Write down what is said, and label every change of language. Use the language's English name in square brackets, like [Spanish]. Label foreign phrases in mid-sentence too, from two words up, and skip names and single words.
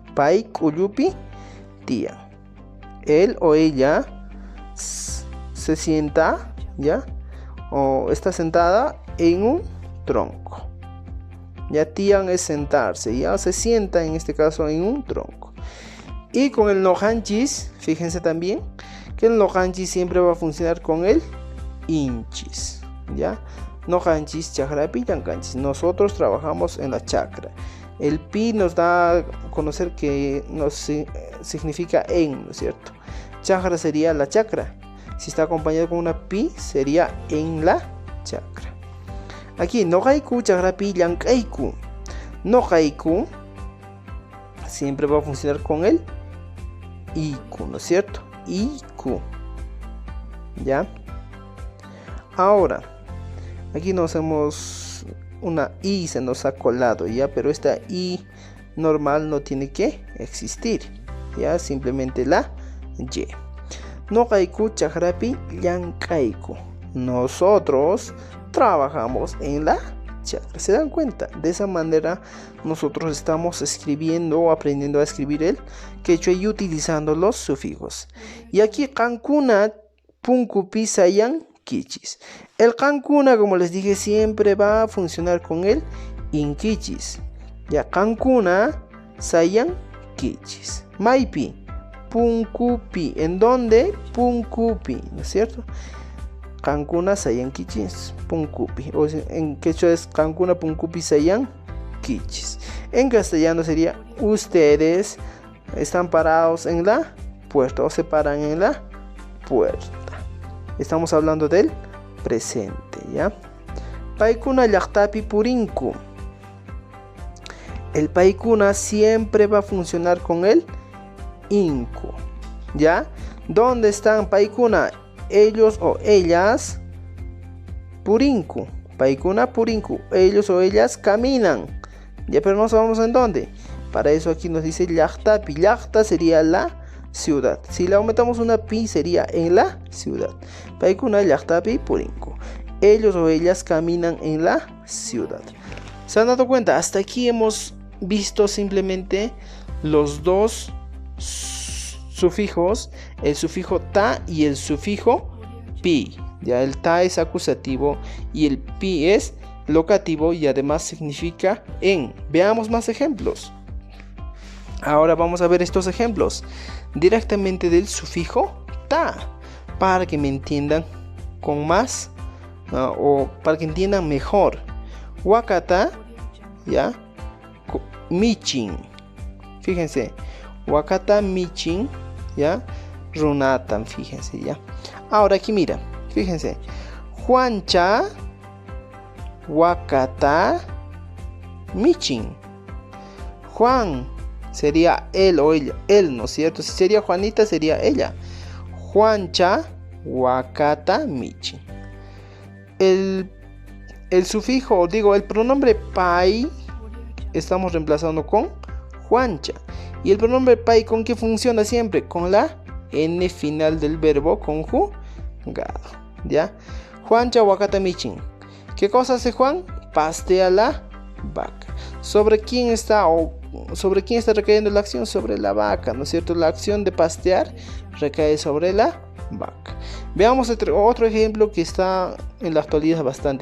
[Quechua] Pai kuyupi tian. [Spanish] Él o ella se sienta, ¿ya? O está sentada en un tronco. Ya tian es sentarse, ya se sienta en este caso en un tronco. Y con el nohanchis, fíjense también que el nohanchis siempre va a funcionar con el inchis, ya. [Quechua] Nohanchis chaqrapi llankanchis. [Spanish] Nosotros trabajamos en la chacra. El pi nos da a conocer que significa en, ¿no es cierto? Chakra sería la chacra. Si está acompañado con una pi, sería en la chacra. Aquí, [Quechua] noqayku chaqrapi llank'ayku. [Spanish] Noqayku siempre va a funcionar con el iku, ¿no es cierto? Iku. ¿Ya? Ahora, aquí nos hemos una i, se nos ha colado, ¿ya? Pero esta i normal no tiene que existir, ¿ya? Simplemente la y. [Quechua] Noqayku chaqrapi llank'ayku. [Spanish] Nosotros trabajamos en la chacra. ¿Se dan cuenta? De esa manera nosotros estamos escribiendo o aprendiendo a escribir el quechua y utilizando los sufijos. Y aquí [Quechua] kankuna punkupi sayan kichis. [Spanish] El kankuna, como les dije, siempre va a funcionar con el inkichis. [Quechua] Ya, kankuna sayan kichis. Maipi punkupi. [Spanish] ¿En dónde? Punkupi, ¿no es cierto? [Quechua] Kankuna sayan kichis punkupi. [Spanish] O en quechua es [Quechua] kankuna punkupi sayan kichis. [Spanish] En castellano sería ustedes están parados en la puerta o se paran en la puerta. Estamos hablando del presente, ¿ya? [Quechua] Paikuna llaqtapi purinku. [Spanish] El paikuna siempre va a funcionar con el inku, ¿ya? ¿Dónde están paikuna? Ellos o ellas purinku. [Quechua] Paikuna purinku. [Spanish] Ellos o ellas caminan. Ya, pero no sabemos en dónde. Para eso aquí nos dice llaqtapi. Llaqta sería la ciudad. Si le aumentamos una pi sería en la ciudad. [Quechua] Paikuna llaqtapi purinku. [Spanish] Ellos o ellas caminan en la ciudad. ¿Se han dado cuenta? Hasta aquí hemos visto simplemente los dos sufijos, el sufijo ta y el sufijo pi. Ya el ta es acusativo y el pi es locativo y además significa en. Veamos más ejemplos. Ahora vamos a ver estos ejemplos directamente del sufijo ta, para que me entiendan con más o para que entiendan mejor. [Quechua] Wakata, ya, michin. Fíjense, wakata michin, ya, runatan, [Spanish] fíjense, ya. Ahora aquí mira, fíjense, [Quechua] Juancha, wakata michin. [Spanish] Juan sería él o ella, él, ¿no es cierto? Si sería Juanita, sería ella. [Quechua] Juancha, wakata michin. [Spanish] El sufijo, digo, el pronombre pai, estamos reemplazando con Juancha. Y el pronombre pai, ¿con qué funciona siempre? Con la n final del verbo conjugado, ¿ya? [Quechua] Juancha wakata michin. [Spanish] ¿Qué cosa hace Juan? Pastea la vaca. ¿Sobre quién está recayendo la acción? Sobre la vaca, ¿no es cierto? La acción de pastear recae sobre la vaca. Veamos otro ejemplo que está en la actualidad bastante.